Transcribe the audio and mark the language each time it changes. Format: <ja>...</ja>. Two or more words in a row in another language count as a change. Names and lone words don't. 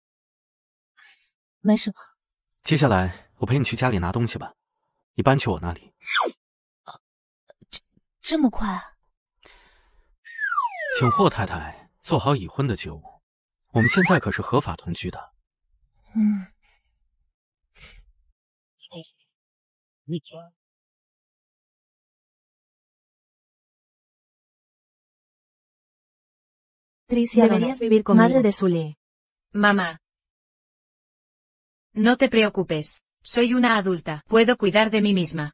<zh>没什么。接下来我陪你去家里拿东西吧，你搬去我那里。这么快啊？请霍太太做好已婚的觉悟，我们现在可是合法同居的。嗯。</zh> <es>Deberías vivir conmigo. Madre de Sully. Mamá. No te preocupes, soy una adulta, puedo cuidar de mí misma.</es>